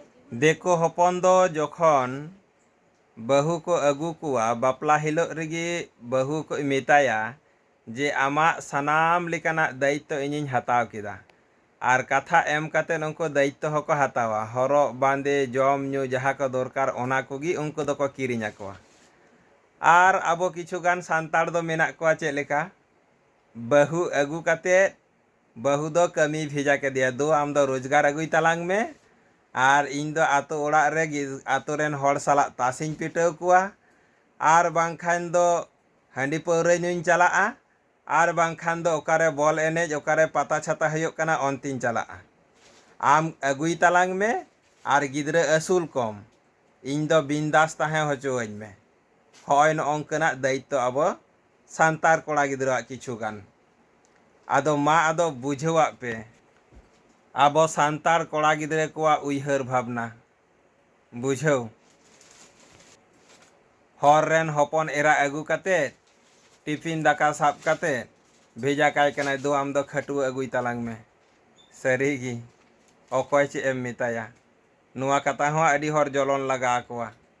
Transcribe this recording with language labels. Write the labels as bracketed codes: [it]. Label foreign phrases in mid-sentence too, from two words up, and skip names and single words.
[sat] देखो हपन दो जखन बहु को अगू कुआ बापला हिलो रेगी बहु को मेताया जे आमा सनाम लेकाना दायित्व इनिन हताव किदा आर कथा एम काते उनको दायित्व हको हतावा हरो बांदे जम न्यू जहाँ को दरकार ओना कोगी उनको दो को किरिñ आकोवा। आर आबो किछुगान सांताड़ दो मेना कोआ चेक लेका बहु अगू काते बहु दो कमी भेजा के दिया दो आम दो रोजगार अगुई तलांग में आर इन दो आतो ओड़ा रे आतो रेन हड़ साला तासिñ पिटाव कुआ आर बांखान दो हांडी पौरे न्यूñ चलाआ आर बांखान दो ओकारे बॉल एनेज ओकारे पता छाता हुयुग कना ऑनतिñ चलाआ। आम अगुई तलांग में आर गिद्रे असूल कम इन दो बिंदास ताहें होचोवñ में हय नोंकना दायित्व आबो सांतार कोड़ा गिद्रा किछुगान आदो मा आदो बुझेवा पे आबो सांतार कोड़ा गिद्रे कोआ उइहर भावना बुझाव हर रेन हपन एरा अगू काते टिफिन दाका साब काते भेजा काय कना दो आम दो खटुआ अगुई तलांग में सरीगी अकय चे एम मिताया नुआ कथा हो अडी हर जलन लगा आकोआ।